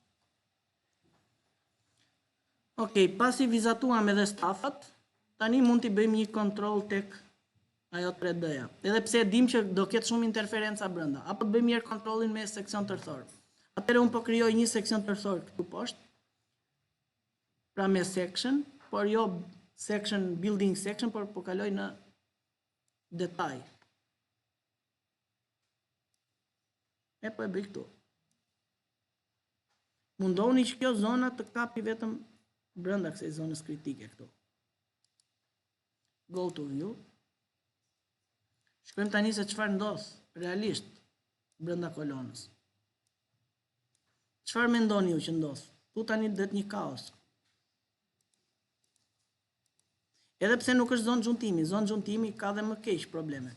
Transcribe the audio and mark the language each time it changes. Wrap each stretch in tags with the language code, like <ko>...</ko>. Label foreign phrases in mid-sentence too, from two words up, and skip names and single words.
<sq>Okej, pasi vizatuam edhe stafat, tani mund t'i bëjmë një kontroll tek ajo 3D-ja. Edhe pse e dim që do ketë shumë interferenca brenda. Apo të bëjmë mirë kontrollin me seksion tërthor. Atëherë unë po krijoj një seksion tërthor këtu poshtë. pra me section, por jo section,</sq> <en>building section,</en> <sq>por po kaloj në detaj. E po e bëj këtu. Mundohuni që kjo zona të kapi vetëm brenda kësaj zonës kritike këtu.</sq> <en>Go to view.</en> <sq>Shkojmë tani se çfarë ndodh realisht brenda kolonës. Çfarë mendoni ju që ndodh? Tu tani det një kaos. Edhe pse nuk është zonë xhuntimi ka dhe më keq probleme.</sq>